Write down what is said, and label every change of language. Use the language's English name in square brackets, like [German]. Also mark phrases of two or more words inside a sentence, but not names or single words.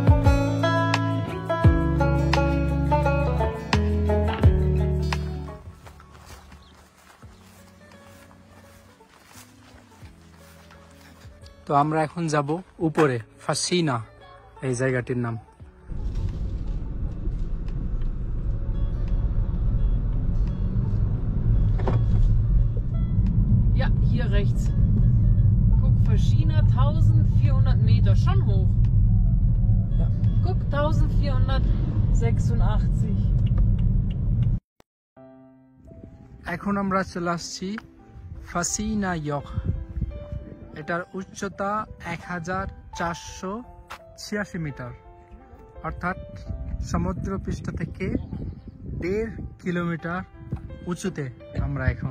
[Bangla] তো আমরা এখন যাব উপরে, ফাসিনা এই জায়গাটির নাম। [German] Ja, hier rechts. Guck, Faschina 1400 Meter, schon hoch. Ja. Guck, 1486. [Bangla] এখন আমরা চলে আসছি ফাসিনা ইয়ক। এটার উচ্চতা 1486 মিটার, অর্থাৎ সমুদ্রপৃষ্ঠ থেকে 1.5 কিলোমিটার উঁচুতে আমরা এখন।